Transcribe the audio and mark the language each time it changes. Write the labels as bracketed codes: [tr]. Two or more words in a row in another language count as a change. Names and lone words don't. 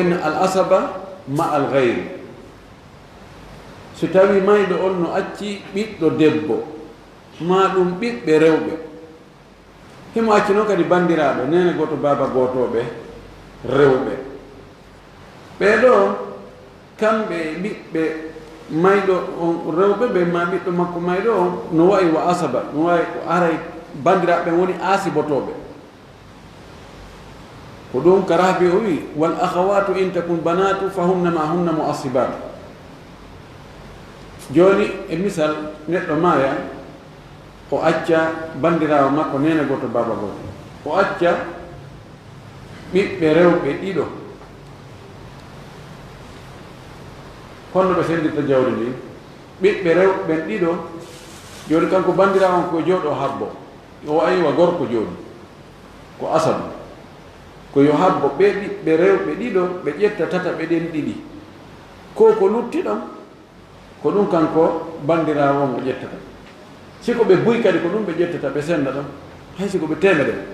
[ar] إن العصبة مع الغير [ff] so tawi mayɗo on no acci ɓiɗɗo debbo ma ɗum ɓiɓɓe rewɓe himo acci noon kadi bandiraɓe nene goto baaba gotoɓe rewɓe ɓeɗo kamɓe ɓiɓɓe mayɗo on rewɓe ɓe ma ɓiɗɗo makko mayɗo on no wayi wa asaba no wawi ko aray bandiraɓe woni asibotoɓe ko ɗum karabi o wi [ar] والأخوات إن تكن بنات فهن معهن معصبات [ff] joni e misal neɗɗo maya o acca bandirawo makko nene goto baba goto o acca ɓiɓɓe rewɓe ɗiɗo honno ɓe sendirta jawdi ndi ɓiɓɓe rewɓe ɓen ɗiɗo joni kanko bandirawo on ko jooɗo habbo o aywa gorko joni ko asabu ko yo habbo ɓe ɓiɓɓe rewɓe ɗiɗo ɓe ƴetta tata ɓe ɗen ɗiɗi ko lutti ɗon ko ɗum kanko bandirawo mo ƴettata siko ɓe buy kadi ko ɗum ɓe ƴettata ɓe senda ɗon hay siko ɓe temere